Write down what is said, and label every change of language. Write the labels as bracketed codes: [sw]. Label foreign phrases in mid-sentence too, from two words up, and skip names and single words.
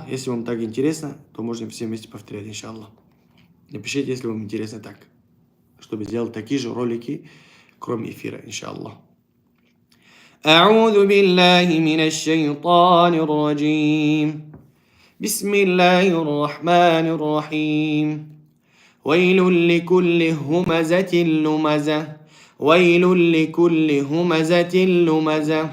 [ru] Если вам так интересно, то можно все вместе повторять, иншаллах. Напишите, если вам интересно так, чтобы сделать такие же ролики, кроме эфира, иншаллах. [ar] أعوذ بالله من الشيطان الرجيم. بسم الله الرحمن الرحيم. ويل لكل همزة لمزة. ويل لكل همزة لمزة.